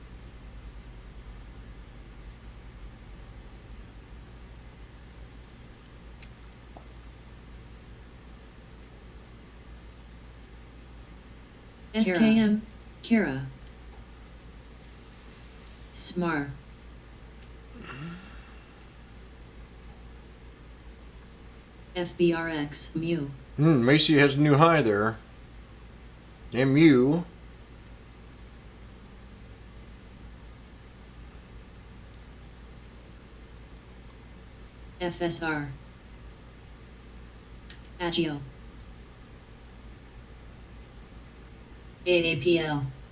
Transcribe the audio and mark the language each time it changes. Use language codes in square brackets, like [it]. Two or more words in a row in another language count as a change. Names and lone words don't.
[en] SKM, Kara. SMAR. FBRX, Mu. Macy has a new high there. MU. FSR. Agio. AAPL.